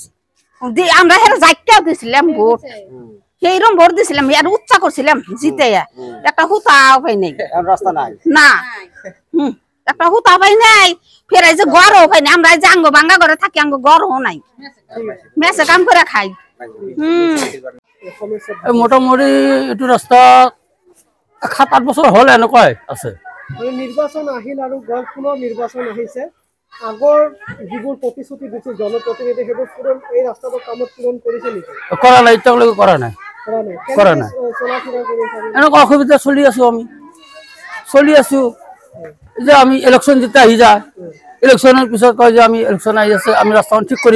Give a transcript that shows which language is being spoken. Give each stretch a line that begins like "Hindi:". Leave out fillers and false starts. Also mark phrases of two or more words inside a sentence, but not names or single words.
Bangla: আমরা হেরে যাইতেও দিছিলাম ভোট, সেইরকম ভোট দিছিলাম আর উচ্চা করছিলাম জিতে, একটা হুতা পাই নাই, রাস্তা নাই না একটা হুতা পাই নাই, ফের এই যে গড়ও পাই নাই। আমরা এই যে আঙ্গ ভাঙ্গা ঘরে থাকি, আঙ্গ গড়ও নাই, মেসে কাম করে খাই।
Assamese: মোটামুটি এইটো রাস্তা 7-8 বছর হল এনেকুৱাই আছে। নির্বাচন আহিল আৰু গল পুনৰ নির্বাচন আহিছে, আগৰ যিবোৰ প্ৰতিশ্ৰুতি দিছিল জনপ্ৰতিনিধি সেইবোৰ পূৰণ এই ৰাস্তাটোৰ কামত পূৰণ কৰিছে নেকি? কৰা নাই, এতিয়ালৈকে কৰা নাই। এনেকুৱা অসুবিধা চলি আছো, আমি চলি আছো যে আমি ইলেকশ্যন যেতিয়া আহি যায়, ইলেকশ্যনৰ পিছত কয় যে আমি ইলেকশ্যন আহি আছে আমি ৰাস্তাখন ঠিক কৰিম।